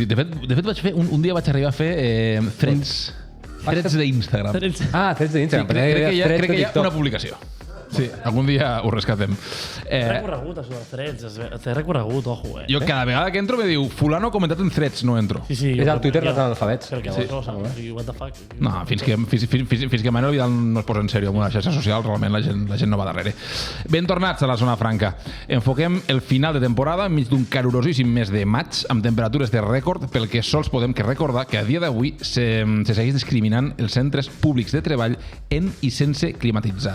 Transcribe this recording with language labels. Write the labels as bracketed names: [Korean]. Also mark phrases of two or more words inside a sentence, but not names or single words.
[Catalan] De fet vaig fer, un dia vaig arribar a fer threads d'Instagram. Threads d'Instagram. Crec que hi ha una publicació. Sí, algun dia ho rescatem. Té recorregut, això dels threads. Té recorregut, ojo, eh? Jo cada vegada que entro me diu fulano ha comentat en threads, no entro. Sí. És el Twitter dels analfabets. Crec que sí. [English] What the fuck? [Catalan] No, fins que Manuel Vidal no es posa en sèrio amb una xarxa social, realment la gent no va darrere. Ben tornats a la zona franca. Enfoquem el final de temporada enmig d'un calorosíssim mes de maig amb temperatures de rècord, pel que sols podem recordar que a dia d'avui se segueix discriminant els centres públics de treball en i sense climatitzar.